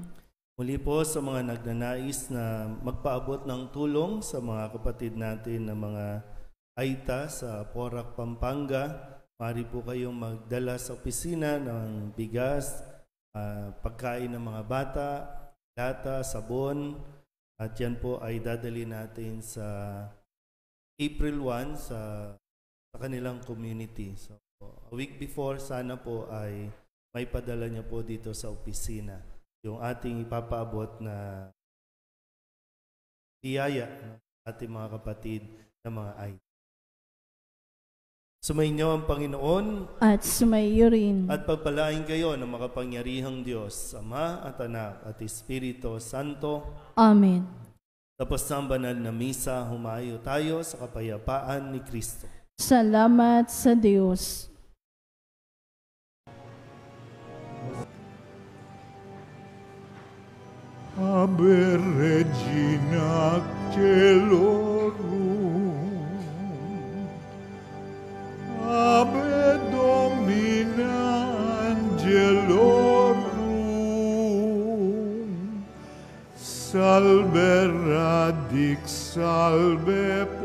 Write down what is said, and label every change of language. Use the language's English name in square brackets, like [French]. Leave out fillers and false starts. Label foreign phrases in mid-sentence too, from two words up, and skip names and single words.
[Filipino] Muli po sa mga nagnanais na magpaabot ng tulong sa mga kapatid natin na mga Aita sa Porac, Pampanga, maaari po kayong magdala sa opisina ng bigas, pagkain ng mga bata, lata, sabon, at yan po ay dadali natin sa April 1 sa kanilang community. [English] So, a week before, [Filipino] sana po ay may padala niya po dito sa opisina yung ating ipapaabot na biyaya ng ating mga kapatid na mga Aita. Sumainyo ang Panginoon At sumaiyo rin. at pagpalain kayo ng makapangyarihang Diyos, Ama at Anak at Espiritu Santo. Amen. Tapos ng banal na misa, humayo tayo sa kapayapaan ni Kristo. Salamat sa Diyos. [Latin] Ave Regina Celorum, Ave Domina Angelorum, Salve Radix, Salve